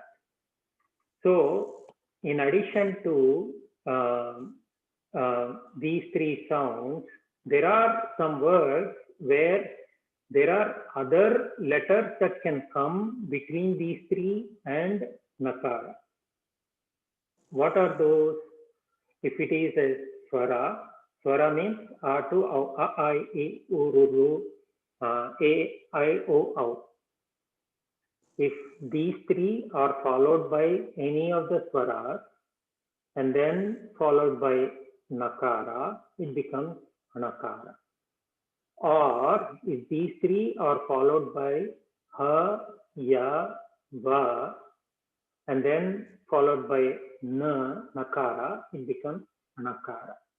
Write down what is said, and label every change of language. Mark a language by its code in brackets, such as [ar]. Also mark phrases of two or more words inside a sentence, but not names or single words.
[en] So, in addition to these three sounds, there are some words where there are other letters that can come between these three and Nakara. What are those? If it is a Swara, Swara means A to O, A, I, E, U, Ru, Ru, A, I, O, Au. If these three are followed by any of the Swaras and then followed by Nakara, it becomes Anakara. Or if these three are followed by Ha, Ya, Va, and then followed by Na, Nakara, it becomes Anakara.